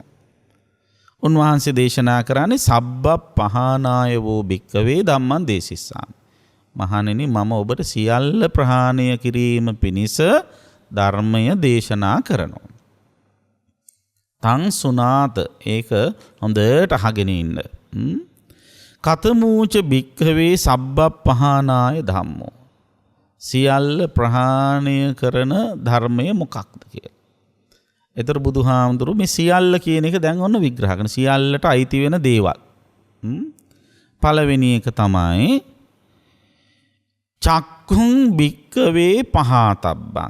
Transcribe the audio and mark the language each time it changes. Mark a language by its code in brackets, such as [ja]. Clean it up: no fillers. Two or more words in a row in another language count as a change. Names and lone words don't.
[si] උන්වහන්සේ දේශනා කරන්නේ [pi] සබ්බ පහනාය වූ භික්කවේ ධම්මං දේසිස්සාමි. [si] මහණෙනි, මම ඔබට සියල්ල ප්‍රහාණය කිරීම පිණිස ධර්මය දේශනා කරනවා. [pi] තං සුනාත, [si] ඒක හොඳට අහගෙන ඉන්න. [pi] කතමූච භික්ඛවේ සබ්බ පහනාය ධම්මෝ. [si] සියල්ල ප්‍රහාණය කරන ධර්මය මොකක්ද කියලා. එතර බුදුහාමුදුරු මේ සියල්ල කියන එක දැන් ඔන්න විග්‍රහ කරන. සියල්ලට අයිති වෙන දේවල්. පළවෙනි එක තමයි [pi] චක්ඛුං භික්ඛවේ පහතබ්බං.